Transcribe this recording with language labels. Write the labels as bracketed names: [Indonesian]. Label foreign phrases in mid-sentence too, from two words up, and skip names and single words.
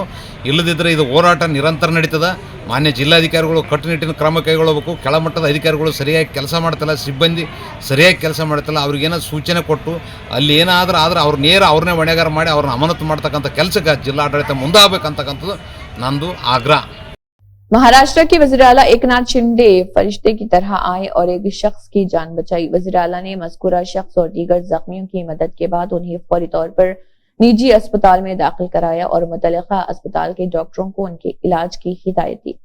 [Kannada] ಇಲ್ಲದಿದ್ದರೆ ಇದು ಹೋರಾಟ ನಿರಂತರ ನಡೀತದೆ. ಮಾನ್ಯ ಜಿಲ್ಲಾಧಿಕಾರಿಗಳು ಕಟ್ಟುನಿಟ್ಟಿನ ಕ್ರಮ ಕೈಗೊಳ್ಳಬೇಕು. ಕೆಳಮಟ್ಟದ ಅಧಿಕಾರಿಗಳು ಸರಿಯಾಗಿ ಕೆಲಸ ಮಾಡ್ತಿಲ್ಲ, ಸಿಬ್ಬಂದಿ ಸರಿಯಾಗಿ ಕೆಲಸ ಮಾಡ್ತಿಲ್ಲ. ಅವ್ರಿಗೇನೋ ಸೂಚನೆ ಕೊಟ್ಟು ಅಲ್ಲಿ ಏನಾದರೂ ಅವ್ರನ್ನೇ ಹೊಣೆಗಾರ ಮಾಡಿ ಅವ್ರನ್ನ ಅಮಾನತು ಮಾಡ್ತಕ್ಕಂಥ ಕೆಲಸಕ್ಕೆ ಜಿಲ್ಲಾಡಳಿತ ಮುಂದಾಗಬೇಕಂತಕ್ಕಂಥದ್ದು ನಂದು ಆಗ್ರಹ. [Urdu] مہاراشٹر کے وزیر اعلیٰ ایکناتھ شندے فرشتے کی طرح آئے اور ایک شخص کی جان بچائی. وزیر اعلیٰ نے مذکورہ شخص اور دیگر زخمیوں کی مدد کے بعد انہیں فوری طور پر نجی اسپتال میں داخل کرایا اور متعلقہ اسپتال کے ڈاکٹروں کو ان کے علاج کی ہدایت دی.